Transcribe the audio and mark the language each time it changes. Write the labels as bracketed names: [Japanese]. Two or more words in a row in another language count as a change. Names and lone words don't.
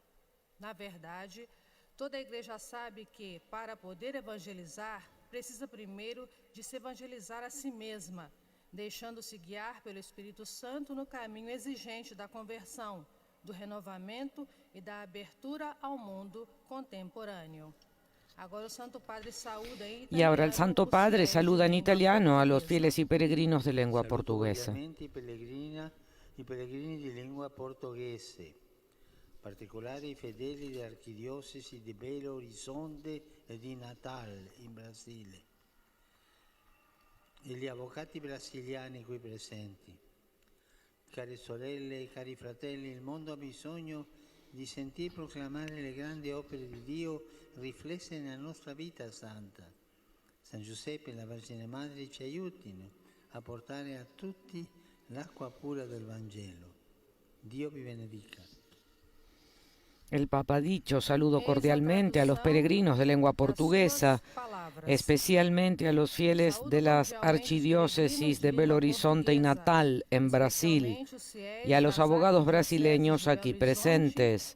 [Portuguese] Na verdade, toda a igreja sabe que, para poder evangelizar, precisa primeiro de se evangelizar a si mesma, deixando-se guiar pelo Espírito Santo no caminho exigente da conversão, do renovamento e da abertura ao mundo contemporáneo. [Spanish] Y ahora el Santo Padre saluda en italiano a los fieles y peregrinos de lengua portuguesa. [Italian] I pellegrini di lingua portoghese, in particolare i fedeli dell'archidiocesi di Belo Horizonte e di Natal in Brasile, e gli avvocati brasiliani qui presenti. Care sorelle e cari fratelli, il mondo ha bisogno di sentir proclamare le grandi opere di Dio riflesse nella nostra vita santa. San Giuseppe e la Vergine Madre ci aiutino a portare a tutti l'acqua pura del Vangelo. Dio vi benedica. [Spanish] El Papa ha dicho: saludo cordialmente a los peregrinos de lengua portuguesa, especialmente a los fieles de las archidiócesis de Belo Horizonte y Natal en Brasil, y a los abogados brasileños aquí presentes.